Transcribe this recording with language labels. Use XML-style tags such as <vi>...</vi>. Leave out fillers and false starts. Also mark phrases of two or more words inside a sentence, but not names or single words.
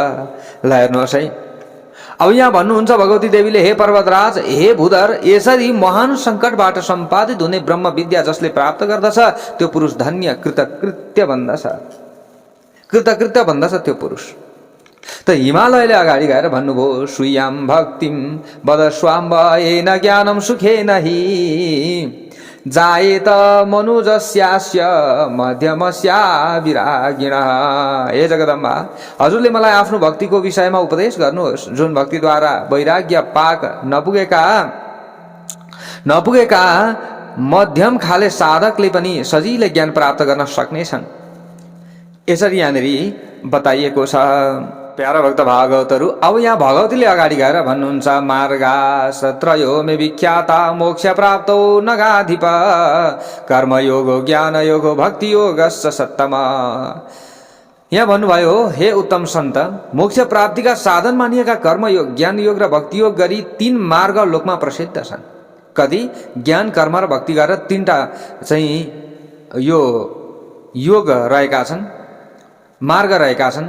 <ne>ल हेर्नुहोस् है, अब यहाँ भन्नुहुन्छ भगवती देवीले, हे पर्वतराज, हे भूधर, यसरी महान सङ्कटबाट सम्पादित हुने ब्रह्म विद्या जसले प्राप्त गर्दछ त्यो पुरुष धन्य कृतकृत्य भन्दछ। कृतकृत्य भन्दछ त्यो पुरुष। त हिमालयले अगाडि गएर भन्नुभयो,</ne> <sa>सुयाम भक्तिम वदस्वाम्ब येन ज्ञानम सुखेन हि जायेत मनुजस्यास्य मध्यमस्या विरागिणः।</sa> <ne>हे जगदम्बा, हजुरले मलाई आफ्नो भक्तिको विषयमा उपदेश गर्नुहोस्, जुन भक्तिद्वारा वैराग्य पाक नपुगेका मध्यम खाले साधकले पनि सजिलै ज्ञान प्राप्त गर्न सक्नेछन्। यसरी यहाँनिर बताइएको छ। प्यारा भक्त भागवतहरू, अब यहाँ भगवतीले अगाडि गएर भन्नुहुन्छ,</ne> <sa>मार्गास त्रयो मे विख्याता मोक्ष प्राप्तो नगाधिप कर्मयोगो ज्ञानयोगो भक्ति योगश्च सत्तम।</sa> <ne>यहाँ भन्नुभयो, हे उत्तम सन्त, मोक्ष प्राप्तिका साधन मानिएका कर्मयोग, ज्ञानयोग र भक्तियोग गरी 3 मार्ग लोकमा प्रसिद्ध छन्। कति? ज्ञान, कर्म र भक्ति गरेर 3टा चाहिँ यो योग रहेका छन्, मार्ग रहेका छन्।</ne>